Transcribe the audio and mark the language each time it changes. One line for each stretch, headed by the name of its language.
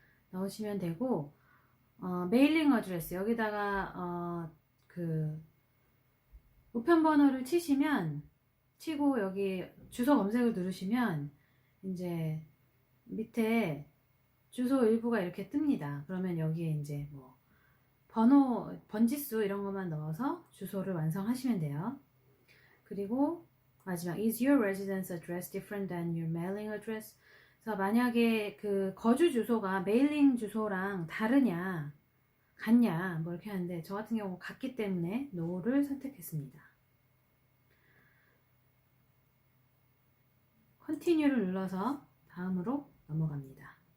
Korean: 넣으시면 되고, 메일링 어드레스 여기다가 그 우편 번호를 치고 여기 주소 검색을 누르시면 이제 밑에 주소 일부가 이렇게 뜹니다. 그러면 여기에 이제 뭐 번호, 번지수 이런 것만 넣어서 주소를 완성하시면 돼요. 그리고 마지막
English: is your residence address different than your mailing address?
Korean: 그래서 만약에 그 거주 주소가 메일링 주소랑 다르냐, 같냐 뭐 이렇게 하는데 저 같은 경우 같기 때문에 no를 선택했습니다. continue를 눌러서 다음으로 넘어갑니다.